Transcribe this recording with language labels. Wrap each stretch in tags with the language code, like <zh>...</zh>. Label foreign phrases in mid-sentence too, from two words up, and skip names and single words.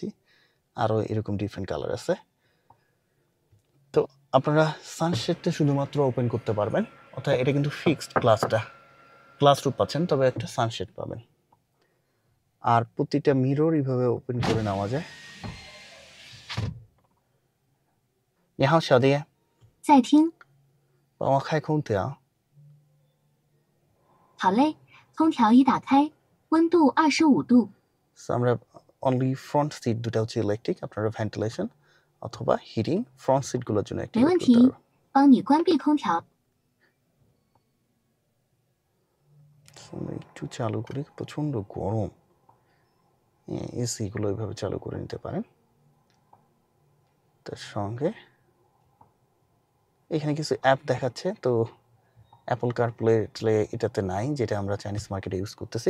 <bn>আরও এরকম ডিফারেন্ট কালার আছে। তো আপনারা সানশেডটা শুধুমাত্র ওপেন করতে পারবেন, অর্থাৎ এটা কিন্তু</bn> <en>fixed glass roof</en> <bn>পাচ্ছেন, তবে একটা সানশেড পাবেন। আর প্রতিটা মিরর এইভাবে ওপেন করে নেওয়া যায়।</bn> <zh>你好，小弟，在听，帮我开空调。好嘞，空调已打开，温度25度。</zh> <bn>So আমরা</bn> <en>only front seat</en> <bn>দুটো হচ্ছে ইলেকট্রিক, আপনারা ভেন্টিলেশন অথবা</bn> <en>heating front</en> <bn>সিটগুলোর জন্য</bn> <zh>没</zh> <bn>অ্যাক্টিভেট</bn> <zh>问</zh> <bn>করতে</bn> <zh>题</zh> <bn>পারবেন।</bn> <zh>帮你关闭空调。</zh> <bn>So আমরা একটু চালু করি, প্রচণ্ড গরম। এসিগুলো এইভাবে চালু করে নিতে পারেন। তার সঙ্গে এখানে কিছু অ্যাপ দেখাচ্ছে, তো অ্যাপল কারপ্লে এটাতে নাই, যেটা আমরা</bn> <en>Chinese market</en> <bn>ইউজ করতেছি।</bn>